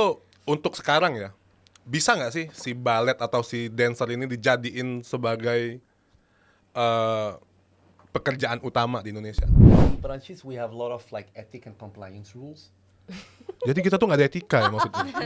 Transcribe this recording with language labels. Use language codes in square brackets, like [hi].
[id] lo untuk sekarang ya, bisa nggak sih si ballet atau si dancer ini dijadiin sebagai pekerjaan utama di Indonesia? [en] In Perancis, we have a lot of like ethic and compliance rules. [id] Jadi kita tuh nggak ada etika ya maksudnya.